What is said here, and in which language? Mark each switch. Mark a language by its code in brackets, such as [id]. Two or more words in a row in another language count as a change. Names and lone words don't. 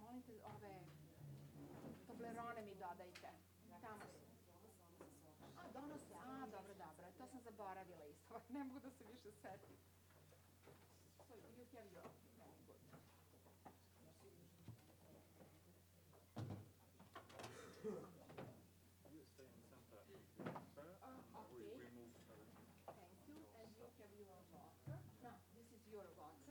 [sr] dajte ove Toblerone mi dodajte. Tamo su. A, donose. A, dobro, dobro. To sam zaboravila isto. Ne mogu da se više setim. [en] So you have your very good. You stay in center. Okay. We move her. Thank you. And you have your water. No, this is your water.